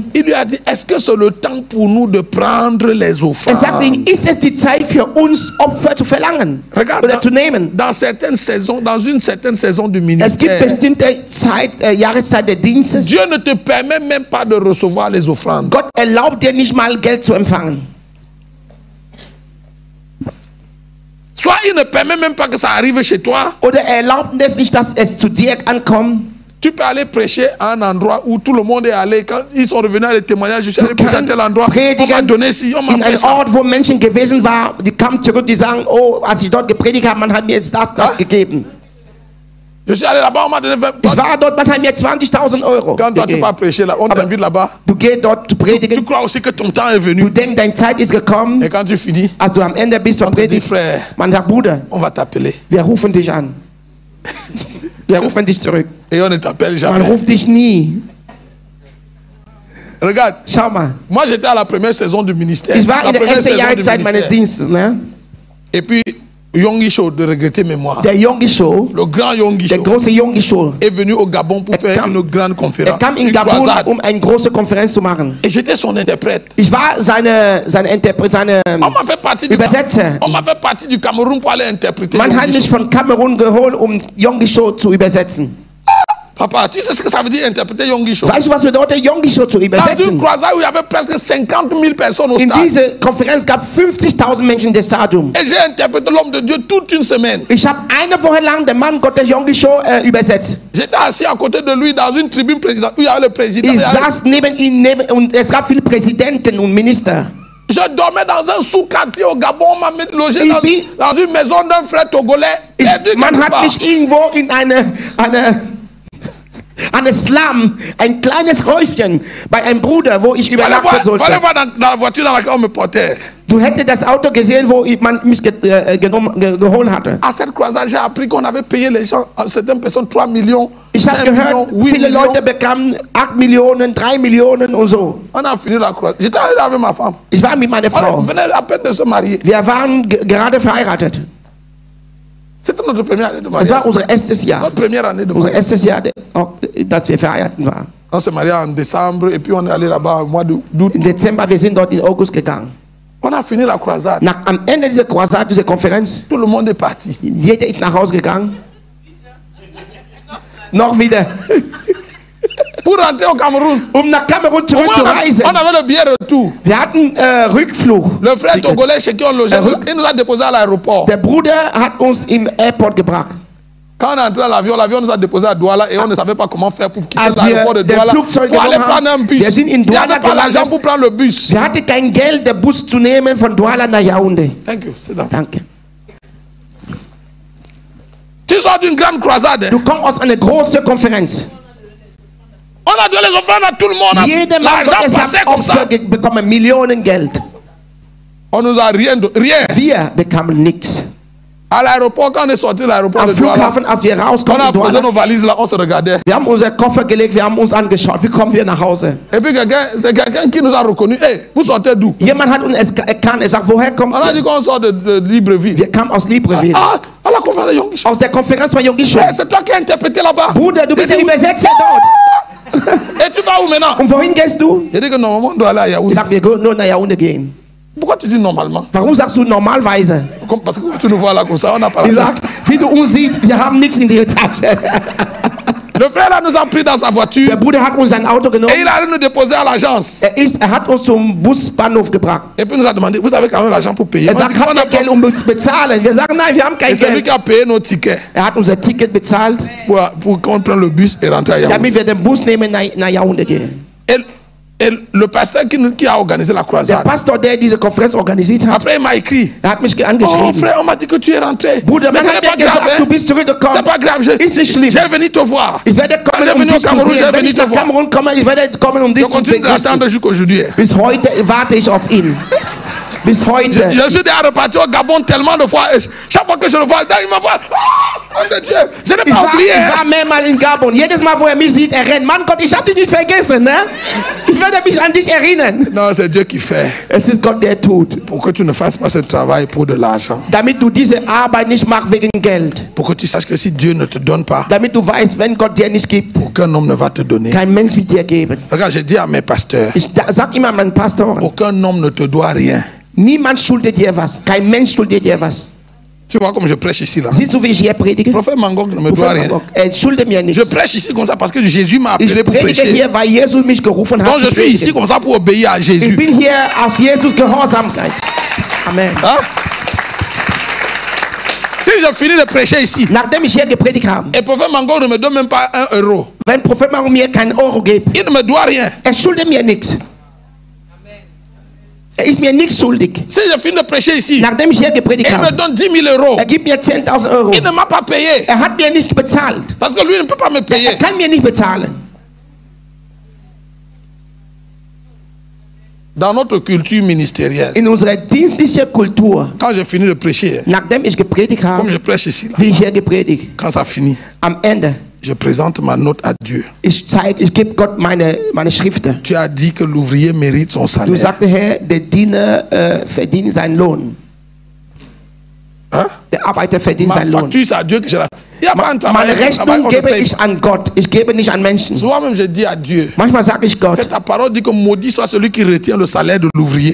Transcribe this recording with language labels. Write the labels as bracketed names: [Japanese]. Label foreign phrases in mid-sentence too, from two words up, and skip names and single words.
[French] il lui a dit, est-ce que c'est le temps pour nous de prendre les [German] sagte [French] offrandes? [German] ihm, ist es die Zeit für uns, Opfer zu verlangen [French] Regarde, [German] oder zu nehmen? [French] dans certaines saisons, dans une certaine saison du [German] Es gibt [French] ministère, [German] bestimmte Jahreszeit des Dienstes. [French] Dieu ne te permet même pas de recevoir les offrandes. [German] Gott erlaubt dir nicht mal Geld zu empfangen. [French] Soit il ne permet même pas que ça arrive chez toi. [German] Oder er erlaubt es nicht, dass es zu dir ankommt. [French] Tu peux aller prêcher à un endroit où tout le monde est allé. Quand ils sont revenus à les témoignages, je suis allé prêcher à tel endroit. On m'a donné ci, on m'a [German] In [French] fait [German] einem [French] ça. [German] Ort, wo Menschen gewesen waren, die kamen zurück, die sagen, oh, als ich dort gepredigt habe, man hat mir jetzt das gegeben. [French] Je suis allé là-bas, on m'a donné 20 [German] Ich war dort, man hat mir 20.000 Euro [French] Quand toi, tu [German] gegeben. [French] vas prêcher là, on t'invite là-bas. [German] Du gehst dort zu [French] Tu [German] predigen. [French] crois aussi que ton temps est [German] Du [French] venu. [German] denkst, deine Zeit ist gekommen. [French] Et quand tu finis, [German] Als du am Ende bist vom [French] on te dit, [German] Predigen, [French] frère, [German] man sagt, Bruder, [French] on va t'appeler. [German] wir rufen dich an. Wir rufen dich zurück. [French] Et on ne t'appelle [German] Man [French] jamais. [German] ruft dich nie. [French] Regarde, [German] Schau mal. [French] moi j'étais à la première saison du ministère. [German] Ich war [French] La [German] in der [French] première [German] ersten [French] saison du [German] Jahreszeit meines [French] ministère. [German] Dienstes. Ne? [French] Et puis, Yonggi Cho, de regretter mémoire. [German] Der Yonggi Cho, [French] Le grand Yonggi [German] der Cho große Yonggi Cho, [French] est venu au Gabon pour faire [German] kam- [French] une grande conférence. [German] kam in [French] Une [German] Gabun, [French] croisade. [German] eine große Konferenz zu machen. [French] Et j'étais son interprète. [German] Ich war seine Interpret, [French] On m'a fait partie du [German] Übersetzer. [French] On m'a fait partie du Cameroun pour aller interpréter. [German] Man hat Yonggi mich Cho. von Kamerun geholt, Yonggi Cho zu übersetzen. [French] Papa, tu sais ce que ça veut dire interpréter Yonggi Cho? [German] Weißt du, was bedeutet, Yonggi Cho zu [French] Dans une [German] übersetzen? [French] croisade où il y avait presque 50 000 personnes au [German] In [French] stade. [German] dieser Konferenz gab 50.000 Menschen des Stadiums. [French] Et j'ai interprété l'homme de Dieu toute une semaine. [German] Ich habe eine Woche lang den Mann Gottes Yonggi Cho übersetzt. [French] J'étais assis à côté de lui dans une tribune présidente où il y avait le président. [German] Ich saß neben ihm und es gab viele Präsidenten und Minister. [French] Je dormais dans un sous-quartier au Gabon. On m'a logé dans une maison d'un frère togolais. [German] Man hat mich irgendwo in eine Slum, ein kleines Häuschen bei einem Bruder, wo ich übernachten sollte. [French] Fallait voir dans la voiture dans laquelle on me portait. [German] Du hättest das Auto gesehen, wo man mich geholt hatte. [French] À cette croisade, j'ai appris qu'on avait payé les gens, à certaines personnes, 3 millions, [German] Ich [French] 5 [German] habe [French] millions, [German] gehört, [French] 8 [German] viele [French] millions. [German] Leute bekamen 8 Millionen, 3 Millionen und so. [French] On a fini la croisade. J'étais allé avec ma femme. [German] Ich war mit meiner [French] On [German] Frau. [French] venait à peine de se marier. [German] Wir waren gerade verheiratet. [French] C'était notre première année de [German] Es [French] mariage. [German] war unser erstes Jahr. [French] Notre première année de [German] Unser [French] mariage. [German] erstes Jahr, dass wir verheiratet waren. [French] On s'est marié en décembre et puis on est allé là-bas au mois d'août. [German] Im Dezember, wir sind dort in August gegangen. [French] On a fini la croisade. [German] Am Ende dieser Croisade, dieser Konferenz, [French] Tout le monde est parti. [German] jeder ist nach Hause gegangen. Noch wieder. [French] Pour rentrer au Cameroun, [German] Nach Kamerun zurückzureisen. [French] on avait le billet retour. [German] Wir hatten Rückflug. [French] Le frère togolais chez qui on logeait, il nous a déposé à l'aéroport. [German] Der Bruder hat uns im Airport gebracht. [French] Quand on est entré à l'avion, l'avion nous a déposé à Douala et on ne savait pas comment faire pour quitter [German] Als [French] l'aéroport de [German] wir [French] Douala [German] den Flugzeug [French] pour aller [German] genommen [French] prendre un [German] haben, [French] bus. [German] wir sind in [French] Il n'y [German] Douala [French] avait pas l'argent [German] gelandet. [French] pour prendre le bus. [German] Wir hatten kein Geld, den Bus zu nehmen von Douala nach Yaoundé. [English] Thank you. [French] C'est là. [German] Danke. [French] Tu sors d'une grande croisade. [German] Du kommst aus einer großen Konferenz. [French] On a donné les offrandes à tout le monde. [German] Jeder Mann [French] L'argent [German] Gottes [French] passait [German] hat [French] comme ça. [German] Opfer bekommen, Millionen Geld. [French] On nous a rien. [German] Wir bekamen nichts. [French] À l'aéroport, quand on est sorti de l'aéroport [German] Am [French] de Douala, [German] Flughafen, als wir [French] on [German] rauskommen, [French] a [German] in [French] posé [German] Douala, [French] nos valises là, on se regardait. [German] wir haben unser Koffer gelegt, wir haben uns angeschaut, wie kommen wir nach Hause? [French] Et puis c'est quelqu'un qui nous a reconnu. Hey, vous sortez d'où? [German] Jemand hat uns erkannt, er sagt, woher kommt [French] On a dit [German] ihr? [French] qu'on sort de Libreville. [German] Wir kamen aus Libreville. [French] Ah, à la conférence de Yonggi Cho. [German] Aus der Konferenz von Yonggi Cho. [French] Hey, c'est toi qui as interprété là-bas. [German] Bruder, du bist der [French] J'ai dit, [German] Übersetzer dort. [French] et tu vas où maintenant? [German] Und wohin gehst du? [French] J'ai dit que normalement on doit aller à [German] Ich [French] Yaoundé. [German] sag, wir können nur nach Yaoundé gehen. [French] Pourquoi tu dis normalement? [German] Warum sagst du normalweise? [French] Parce que quand tu nous vois là comme ça, on n'a pas [German] Ich [French] l'argent. [German] sag, wie du uns siehst, wir haben nichts in der Tasche. [French] Le frère là nous a pris dans sa voiture [German] Der Bruder hat uns sein Auto [French] et [German] genommen. [French] il allait nous déposer à l'agence. [German] Er hat uns zum Busbahnhof gebracht. [French] Et puis il nous a demandé, vous avez quand même l'argent pour payer? [German] Er [French] On [German] sagt, [French] dit, on [German] habt [French] n'a [German] ihr [French] pas. [German] Geld, um zu bezahlen? Wir sagen, nein, wir haben [French] Et [German] kein [French] c'est lui [German] Geld. [French] qui a payé nos tickets [German] Er hat unser Ticket bezahlt, [French] pour qu'on prenne le bus et rentrer à Yaoundé. [German] damit wir den Bus nehmen nach Yaoundé gehen. [French] Et le pasteur qui a organisé la [German] Der [French] croisade, [German] Pastor, der diese Konferenz organisiert hat, [French] après il m'a écrit, [German] hat mich [French] oh [German] angeschrieben. [French] frère, on m'a dit que tu es rentré. [German] Bruder, [French] Mais [German] man [French] ce [German] hat [French] n'est pas [German] mir [French] grave, [German] gesagt, du [French] hein? [German] bist zurückgekommen. [French] C'est pas grave, [German] Ist nicht schlimm. [French] je vais venir te voir. [German] Ich werde kommen, [French] Quand je [German] um [French] venu au [German] dich zu [French] Cameroun, [German] sehen. [French] je [German] Wenn [French] venu [German] ich [French] te [German] nach [French] voir. [German] Kamerun komme, ich werde kommen, um dich [French] Je [German] zu [French] continue d'attendre [German] begrüßen. [French] jusqu'aujourd'hui. [German] Bis heute warte ich auf ihn. Bis heute. [French] Je suis déjà reparti au Gabon tellement de fois. Et chaque fois que je le vois, il me voit. Oh mon Dieu, je n'ai [German] Ich [French] pas [German] war, [French] oublié. [German] ich war mehrmals in Gabon. Jedes Mal, wo er mich sieht, er rennt. Mann Gott, ich habe dich nicht vergessen. Ne? Ich werde mich an dich erinnern. [French] Non, c'est Dieu qui fait. [German] Es ist Gott, der tut. [French] Pour que tu ne fasses pas ce travail pour de l'argent. [German] Damit du diese Arbeit nicht machst wegen Geld. [French] Pour que tu saches que si Dieu ne te donne pas, [German] Damit du weißt, wenn Gott dir nicht gibt, [French] aucun homme ne va te donner. [German] kein Mensch wird dir geben. [French] Regarde, j'ai dit à mes pasteurs, [German] Sag immer meinen Pastoren, [French] aucun homme ne te doit rien. [German] niemand schuldet dir was. Kein Mensch schuldet dir was. [French] Tu vois comme je prêche ici là. [German] Siehst du, wie ich hier predige? [French] Le prophète Mangok ne me doit rien. [German] Er schuldet mir [French] Je [German] nichts. [French] prêche ici comme ça parce que Jésus m'a [German] Ich [French] appelé pour [German] predige [French] prêcher. [German] hier, weil Jesus mich gerufen hat. [French] Donc je [German] zu [French] suis ici [German] predigen. [French] comme ça pour obéir à [German] Ich [French] Jésus. [German] bin hier aus Jesus Gehorsamkeit. [French] Amen. Hein? Si je finis de prêcher ici, [German] Nachdem ich hier gepredigt habe, [French] et le prophète Mangok ne me donne même pas 1 euro, [German] wenn Prophet Mango mir keinen Euro gibt, [French] il ne me doit rien. [German] er schuldet mir nichts. ist mir nichts schuldig. [French] Si je finis de prêcher ici, [German] Nachdem ich hier gepredigt [French] il me [German] habe, [French] donne 10 000 euros. [German] gibt mir 10.000 Euro. [French] Il ne m'a pas payé. [German] Hat mir nicht bezahlt. [French] Parce que lui ne peut pas me payer. [German] Kann mir nicht bezahlen. [French] Dans notre culture ministérielle, [German] In unserer dienstlichen Kultur, [French] quand j'ai fini de prêcher, [German] nachdem ich gepredigt [French] comme [German] habe, [French] je prêche ici, là, [German] wie ich hier gepredigt, [French] quand ça finit, [German] am Ende, [French] je présente ma note à Dieu. [German] ich gebe Gott meine Schriften. [French] Tu as dit que l'ouvrier mérite son [German] Du [French] salaire. [German] sagte, Herr, der Diener verdient seinen Lohn. [French] Hein? [German] Der Arbeiter verdient [French] Ma [German] seinen Lohn. [French] facture, c'est à Dieu que je la... Il y a pas un travail, [German] Meine [French] un travail, [German] Rechnung [French] on ne [German] gebe [French] paye [German] ich [French] pas. [German] an Gott. Ich gebe nicht an Menschen. [French] Souvent même, je dis à Dieu [German] Manchmal sage ich [French] que [German] Gott, [French] ta parole dit que maudit soit celui qui retient le salaire de l'ouvrier.